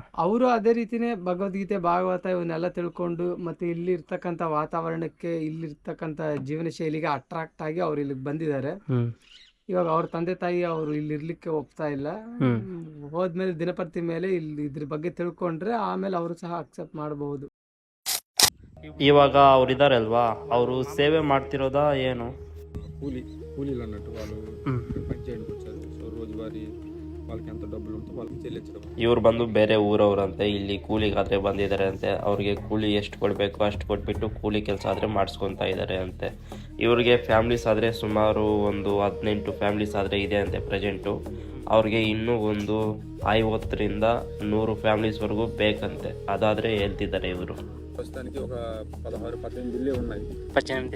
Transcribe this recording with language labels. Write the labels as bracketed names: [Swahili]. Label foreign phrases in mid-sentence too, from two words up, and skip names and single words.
[Kannada] ಅವರು ಅದೇ ರೀತಿನೇ ಭಗವದ್ಗೀತೆ, ಭಾಗವತ ಇವನ್ನೆಲ್ಲ ತಿಳ್ಕೊಂಡು ಮತ್ತು ಇಲ್ಲಿರ್ತಕ್ಕಂಥ ವಾತಾವರಣಕ್ಕೆ, ಇಲ್ಲಿರ್ತಕ್ಕಂಥ ಜೀವನ ಶೈಲಿಗೆ ಅಟ್ರಾಕ್ಟ್ ಆಗಿ ಅವ್ರು ಇಲ್ಲಿಗೆ ಬಂದಿದ್ದಾರೆ. ಇವಾಗ ಅವ್ರ ತಂದೆ ತಾಯಿ ಅವರು ಇಲ್ಲಿ ಇರ್ಲಿಕ್ಕೆ ಒಪ್ತಾ ಇಲ್ಲ. ಹೋದ್ಮೇಲೆ ದಿನಪತ್ರಿ ಮೇಲೆ ಇಲ್ಲಿ ಇದ್ರ ಬಗ್ಗೆ ತಿಳ್ಕೊಂಡ್ರೆ ಆಮೇಲೆ ಅವರು ಸಹ ಅಕ್ಸೆಪ್ಟ್ ಮಾಡಬಹುದು. ಇವಾಗ ಅವ್ರು ಇದ್ದಾರೆ ಅಲ್ವಾ, ಅವರು ಸೇವೆ ಮಾಡ್ತಿರೋದಾ ಏನು? [Telugu] కూలీలు అన్నట్టు వాళ్ళు పని చేయడానికి వచ్చారు. సో రోజువారీ వాళ్ళకి ఎంత డబ్బులు ఉంటే వాళ్ళకి చెల్లించడం. [Kannada] ಇವ್ರು ಬಂದು ಬೇರೆ ಊರವ್ರಂತೆ, ಇಲ್ಲಿ ಕೂಲಿಗಾದರೆ ಬಂದಿದ್ದಾರೆ ಅಂತೆ. ಅವ್ರಿಗೆ ಕೂಲಿ ಎಷ್ಟು ಕೊಡಬೇಕು ಅಷ್ಟು ಕೊಟ್ಬಿಟ್ಟು ಕೂಲಿ ಕೆಲಸ ಆದರೆ ಮಾಡಿಸ್ಕೊತಾ ಇದ್ದಾರೆ ಅಂತೆ. ಇವ್ರಿಗೆ ಫ್ಯಾಮ್ಲೀಸ್ ಆದರೆ ಸುಮಾರು ಒಂದು 18 ಫ್ಯಾಮ್ಲೀಸ್ ಆದರೆ ಇದೆ ಅಂತೆ ಪ್ರೆಸೆಂಟು. ಅವ್ರಿಗೆ ಇನ್ನೂ ಒಂದು 50ರಿಂದ 100 ಫ್ಯಾಮ್ಲೀಸ್ವರೆಗೂ ಬೇಕಂತೆ. ಅದಾದರೆ ಹೇಳ್ತಿದ್ದಾರೆ ಇವರು. [Telugu] ప్రస్తుతానికి ఒక 16-18 ఇల్లే ఉన్నాయి. 18